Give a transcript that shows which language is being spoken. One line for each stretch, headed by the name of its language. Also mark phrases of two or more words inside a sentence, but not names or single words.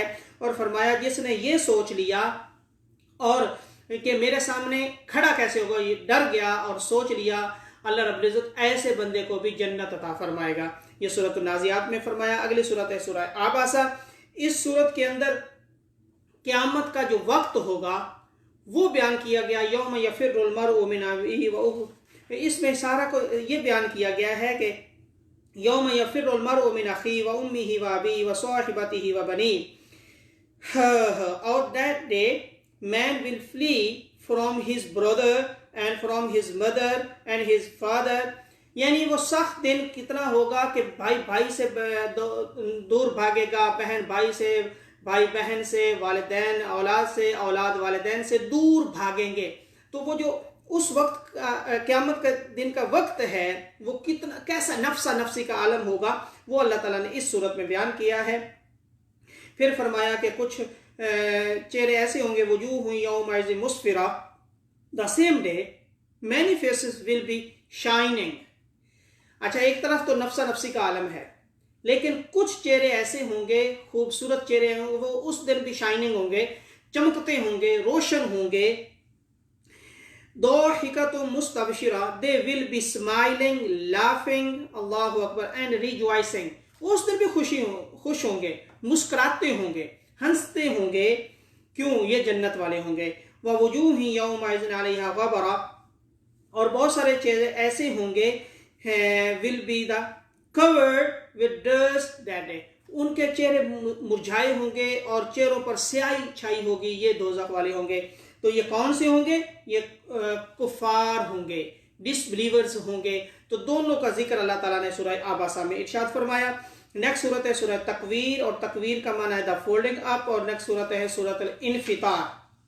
Hindi: और फरमाया जिसने ये सोच लिया और कि मेरे सामने खड़ा कैसे होगा, ये डर गया और सोच लिया
Arabic: الله رب العزة
Hindi: ऐसे बंदे को भी जन्नत अता फरमाएगा। ये सूरत नाज़ियात में फरमाया। अगली सूरत है सूरह आबासा। इस सूरत के अंदर क़यामत का जो वक्त होगा वो बयान किया गया।
Arabic: يوم يفر المرء من أخيه و أمه,
Hindi: इसमें सारा को ये बयान किया गया है कि
Arabic: يوم يفر المرء من أخيه و أمه و أبيه و صاحبته و بنيه,
English: and that day man will flee from his brother and from his mother and his father.
Hindi: यानी वो सख्त दिन कितना होगा कि भाई भाई से दूर भागेगा, बहन भाई से, भाई बहन से, वालिदैन औलाद से, औलाद वालिदैन से दूर भागेंगे। तो वो जो उस वक्त क़यामत के दिन का वक्त है वो कितना कैसा नफ्सा नफ्सी का आलम होगा वो अल्लाह ताला ने इस सूरत में बयान किया है। फिर फरमाया कि कुछ चेहरे ऐसे होंगे,
Arabic: وجوه يومئذ مسفرة,
English: The same day many faces will be shining.
Hindi: अच्छा, एक तरफ तो नफ्सा नफ्सी का आलम है, लेकिन कुछ चेहरे ऐसे होंगे, खूबसूरत चेहरे होंगे, वो उस दिन भी शाइनिंग होंगे, चमकते होंगे, रोशन होंगे।
Arabic: ضاحكة مستبشرة,
English: they will be smiling, laughing,
Arabic: الله أكبر,
English: and rejoicing.
Hindi: उस दिन भी खुश होंगे, मुस्कुराते होंगे, हंसते होंगे। क्यों? ये जन्नत वाले होंगे।
Arabic: ووجوه يومئذ عليها غبرة,
Hindi: और बहुत सारे चेहरे ऐसे होंगे
English: will be the covered with dust that day,
Hindi: उनके चेहरे मुरझाए होंगे और चेहरों पर स्याही छाई होगी। ये दोज़ख वाले होंगे। तो ये कौन से होंगे? ये कुफार होंगे, डिसबिलीवर्स होंगे। तो दोनों का जिक्र अल्लाह ताला ने सूरह आबासा में इरशाद फरमाया। नेक्स्ट सूरत है सूरह तकवीर, और तकवीर का माना है
English: the folding up,
Hindi: और नेक्स्ट सूरत है सूरत इनफितार।